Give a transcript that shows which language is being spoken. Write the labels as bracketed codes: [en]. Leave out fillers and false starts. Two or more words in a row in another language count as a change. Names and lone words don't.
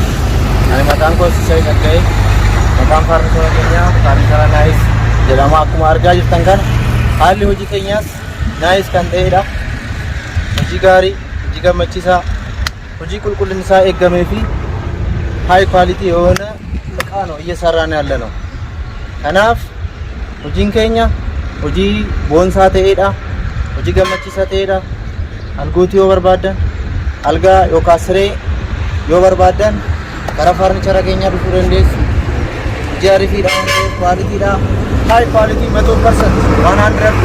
[om] Ani maqaan koo Sisay Dhagga'ee. Maqaan farnichara keenyaa farnichara naayis jedhama. Akkuma argaa jirtan kana haalli hojii keenyaas naayis kan ta'edha. Hojii gaarii, hojii gammachiisaa, hojii qulqullinni isaa eegamee fi [en] high quality [am] የሆነ እቃ ነው እየሰራን ያለ ነው። [om] Kanaaf hojiin keenya hojii boonsaa ta'edha. Hojii gammachiisaa ta'edha. Algooti yoo barbaadan, algaa yookaan siree yoo barbaadan karaa farnichara keenyaa dhufuu dandeessu. Hojii ariifiidha, qualitiidha, [en] high quality [om] 100% 100%